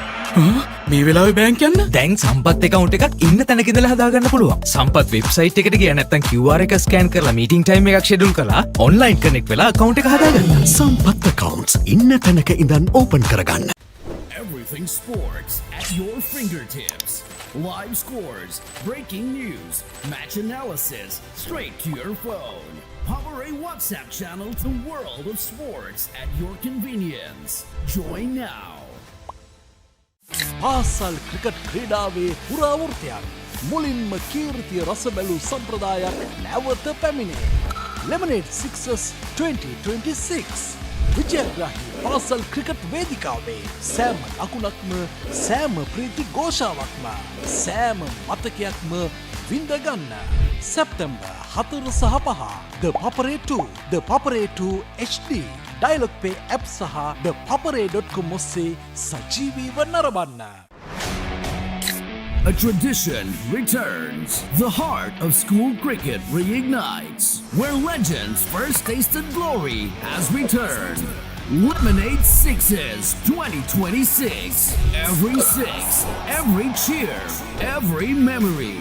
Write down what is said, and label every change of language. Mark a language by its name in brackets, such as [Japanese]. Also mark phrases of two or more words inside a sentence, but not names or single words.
[Sinhala] මේ වෙලාවේ බැංක් යන්න? දැන් සම්පත් account එකක් ඉන්න තැනක ඉඳලා හදාගන්න පුළුවන්. සම්පත් website එකට ගියා නැත්නම් QR එක scan කරලා [English] meeting time [Sinhala] එකක් schedule කරලා [English] online connect [Sinhala] වෙලා account එක හදාගන්න. සම්පත් accounts ඉන්න තැනක ඉඳන් open කරගන්න. [English] Everything sports at your fingertips. Live scores, breaking news, match analysis, straight to your phone. Papare WhatsApp channel to World of Sports at your convenience. Join now. [Sinhala] පාසල් ක්‍රිකට් ක්‍රීඩාවේ පුරාවෘත්තයක් මුලින්ම කීර්තිය රස බැලූ සම්ප්‍රදායක් නැවත පැමිණේ. Lemonade Sixes 2026 විජයග්‍රාහී පාසල් ක්‍රිකට් වේදිකාවේ සෑම ලකුණක්ම සෑම ප්‍රීති ഘോഷාවක්ම සෑම මතකයක්ම විඳගන්න. සැප්තැම්බර් 4 සහ 5 The Papare 2 The Papare 2 HD Dialog Pay app සහ thepapare.com ඔස්සේ සජීවීව නරඹන්න. [English] A tradition returns. The heart of school cricket reignites. Where legends first tasted glory has returned. Lemonade Sixes 2026. Every six, every cheer, every memory.